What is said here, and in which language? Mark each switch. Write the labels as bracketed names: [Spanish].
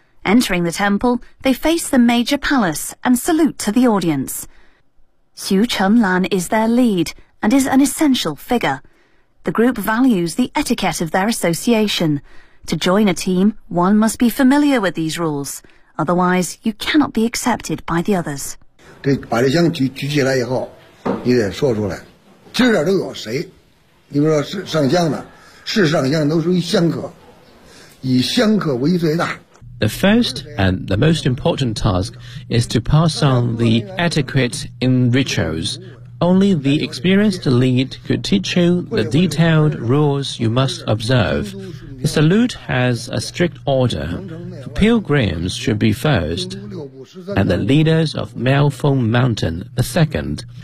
[English] Entering the temple, they face the major palace and salute to the audience. Xu Chenlan is their lead and is an essential figure. The group values the etiquette of their association. To join a team, one must be familiar with these rules. Otherwise, you cannot be accepted by the others. [Chinese] 这把这枪举起来以后，你得说出来，今儿这都有谁？你比如说是上香的，是上香都属于香客，以香客为最大。 [English] The first and the most important task is to pass on the etiquette in rituals. Only the experienced lead could teach you the detailed rules you must observe. The salute has a strict order. The pilgrims should be first, and the leaders of Miaofeng Mountain the second.